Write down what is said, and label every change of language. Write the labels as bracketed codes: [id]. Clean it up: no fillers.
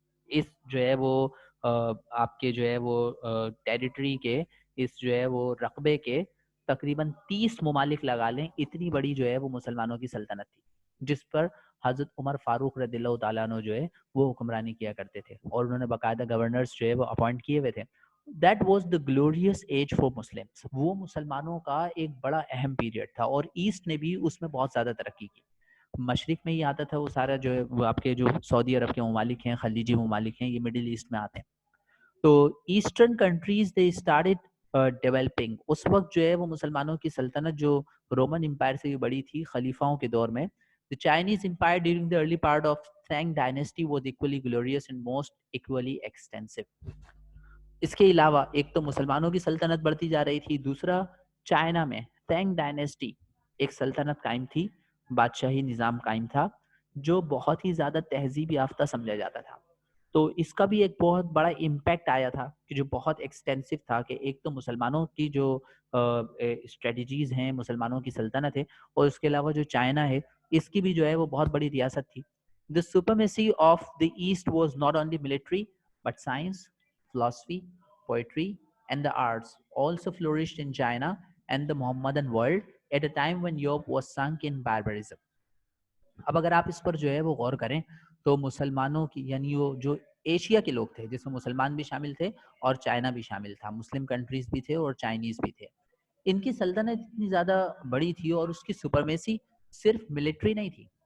[ur] اس جو ہے وہ آپ کے جو ہے وہ ٹیریٹری کے، اس جو ہے وہ رقبے کے تقریباً 30 ممالک لگا لیں، اتنی بڑی جو ہے وہ مسلمانوں کی سلطنت تھی جس پر حضرت عمر فاروق رضی اللہ تعالیٰ عنہ جو ہے وہ حکمرانی کیا کرتے تھے، اور انہوں نے باقاعدہ گورنرز جو ہے وہ اپوائنٹ کیے ہوئے تھے. [en] That was the glorious age for Muslims. [ur] وہ مسلمانوں کا ایک بڑا اہم پیریڈ تھا، اور ایسٹ نے بھی اس میں بہت زیادہ ترقی کی. مشرق میں ہی آتا تھا وہ سارا جو ہے وہ آپ کے جو سعودی عرب کے ممالک ہیں، خلیجی ممالک ہیں، یہ مڈل ایسٹ میں آتے ہیں. [en] تو eastern countries they started developing. [ur] اس وقت جو ہے وہ مسلمانوں کی سلطنت جو رومن امپائر سے بھی بڑی تھی خلیفاؤں کے دور میں. [en] The Chinese empire during the early part of Tang dynasty was equally glorious and most equally extensive. [ur] اس کے علاوہ ایک تو مسلمانوں کی سلطنت بڑھتی جا رہی تھی، دوسرا چائنا میں تینگ ڈائنیسٹی ایک سلطنت قائم تھی، بادشاہی نظام قائم تھا جو بہت ہی زیادہ تہذیب یافتہ سمجھا جاتا تھا. تو اس کا بھی ایک بہت بڑا امپیکٹ آیا تھا کہ جو بہت ایکسٹینسو تھا، کہ ایک تو مسلمانوں کی جو اسٹریٹجیز ہیں، مسلمانوں کی سلطنت ہے، اور اس کے علاوہ جو چائنا ہے اس کی بھی جو ہے وہ بہت بڑی ریاست تھی. [en] The supremacy of the East was not only military but science, philosophy, poetry, and the arts also flourished in China and the Mohammedan world at a time when Europe was sunk in barbarism. [ur] اب اگر آپ اس پر جو ہے وہ غور کریں تو مسلمانوں کی، یعنی وہ جو ایشیا کے لوگ تھے جس میں مسلمان بھی شامل تھے اور چائنا بھی شامل تھا، مسلم کنٹریز بھی تھے اور چائنیز بھی تھے، ان کی سلطنت اتنی زیادہ بڑی تھی اور اس کی سپرمیسی صرف ملٹری نہیں تھی.